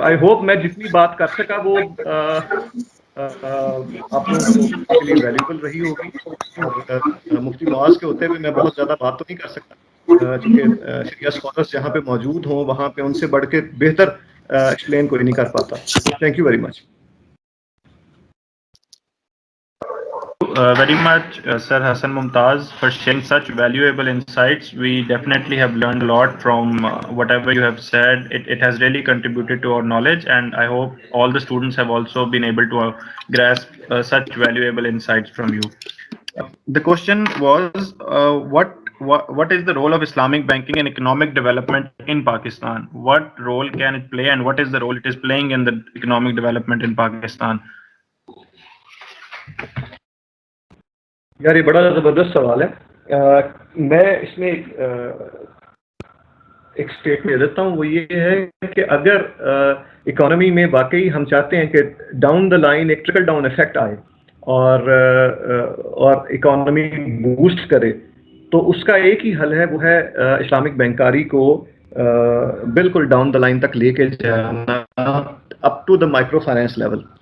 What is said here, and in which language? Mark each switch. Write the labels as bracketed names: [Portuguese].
[Urdu] I hope میں جتنی بات کر سکا وہ آپ لوگوں کے لیے ویلیوبل رہی ہوگی. اور مفتی معاذ کے ہوتے ہوئے میں بہت زیادہ بات تو نہیں کر سکتا, چونکہ شریعہ اسکالرس جہاں پہ موجود ہوں وہاں پہ ان سے بڑھ کے بہتر ایکسپلین کوئی نہیں کر پاتا. [English] Thank you very much. Very much, Sir Hassan Mumtaz, for sharing such valuable insights. We definitely have learned a lot from whatever you have said. It has really contributed to our knowledge, and I hope all the students have also been able to grasp such valuable insights from you. The question was, what is the role of Islamic banking in economic development in Pakistan? What role can it play, and what is the role it is playing in the economic development in Pakistan? [Urdu] یار یہ بڑا زبردست سوال ہے. میں اس میں ایک statement دیتا ہوں, وہ یہ ہے کہ اگر اکانومی میں واقعی ہم چاہتے ہیں کہ ڈاؤن دا لائن ایک ٹرکل ڈاؤن افیکٹ آئے اور اکانومی بوسٹ کرے, تو اس کا ایک ہی حل ہے, وہ ہے اسلامک بینکاری کو بالکل ڈاؤن دا لائن تک لے کے جانا, [English] Up to the microfinance level.